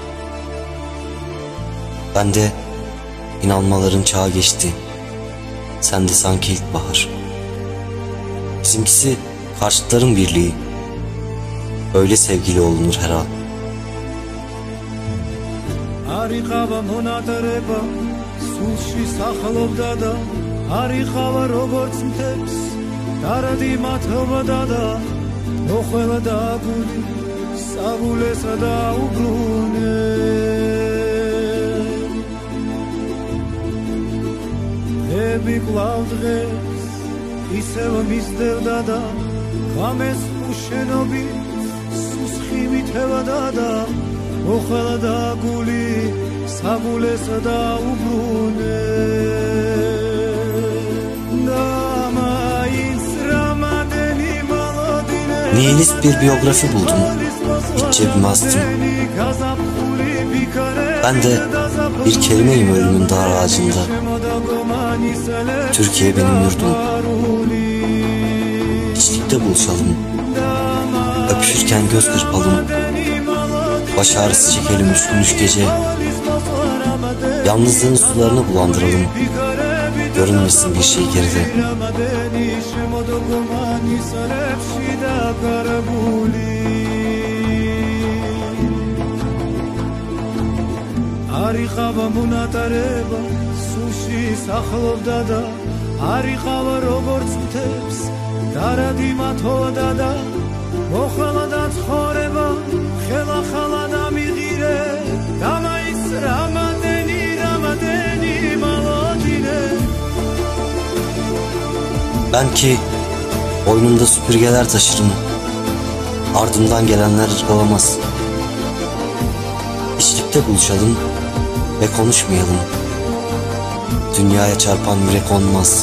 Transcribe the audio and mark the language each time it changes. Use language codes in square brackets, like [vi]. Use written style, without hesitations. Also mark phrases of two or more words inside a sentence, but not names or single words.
[tr] Ben de inanmaların çağı geçti. Sen de sanki ilkbahar. Bizimkisi karşıtların birliği. Öyle sevgili olunur her an. [ka] Arıqava მონატრება სულში სახლობდა და არიყავა როგორც მთებს დარადი მათობდა და მოხველა და გული საგულესა და უბრუნე ები კვლავ დღეს ისევ მისდევდა და ღამეს უშენობით სუსხი ვითევდა და მოხველა და გული საგულესა და უბრუნე [tr] Nihilist bir biyografi buldum. İç cebime astım. Ben de bir kelimeyim ölümün dar ağacında. Türkiye benim yurdum. İçlikte buluşalım. Öpüşürken göz kırpalım. Baş ağrısı çekelim üç gece. Yalnızlığın sularını bulandıralım. Görünmesin bir şey geride. [ka] არიყავა მონატარება სულში სახლობდა და არიყავა როგორც მთებს დარადი მათოდა და მოხვალა და ცხოვრება ხელახლა და მიღირე დამაის რამადენი მალოდინე. [tr] Ben ki boynumda süpürgeler taşırım. Ardımdan gelenler ırgalamaz. İçlikte buluşalım ve konuşmayalım. Dünyaya çarpan yürek olmaz.